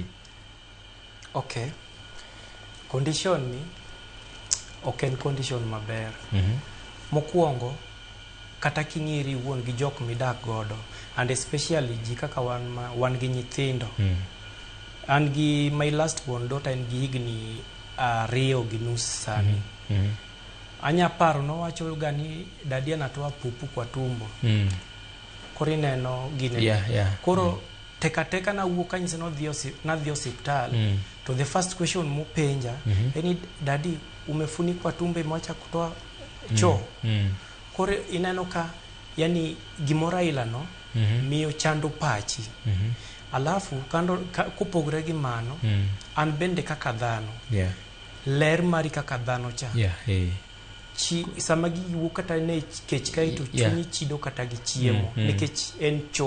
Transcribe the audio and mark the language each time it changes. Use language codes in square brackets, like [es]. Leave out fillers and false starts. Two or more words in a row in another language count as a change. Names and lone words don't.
[luo] Okay. Condition ni ok en condition maber. Mokuongo kata king'iri wuon gi jok midak godo, [en] and especially [luo] ji kaka wan gi nyithindo. An gi [en] my last born daughter [luo] en gi higni 2.5 sani. Anya paro nowacho ga ni [sw] dadi anatoa pupu kwa tumbo. [luo] Koro ineno gine. Koro teka na wuok kanyise na dhi hospital. [en] To the first question [luo] mopenja eni [sw] dadi umefunikwa tumbo imeacha kutoa choo. [luo] Koro ineno ka yani gimora ilano miyo chando pachi. Alafu kupogre gi mano an bende kaka dhano. Ler mari kaka dhano cha. Sama giwuok kata ne kech kae to chunyi chido kata gi chiemo nikech en choo.